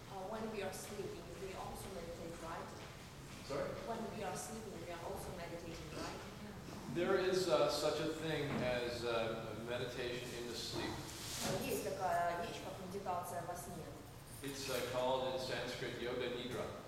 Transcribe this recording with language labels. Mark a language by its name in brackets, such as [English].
[English] When we are sleeping, we also meditate, right? Sorry? When we are sleeping, we are also meditating, right? There is such a thing as meditation in the sleep. [Russian] Есть такая вещь, как медитация во сне. [English] It's called in Sanskrit yoga nidra.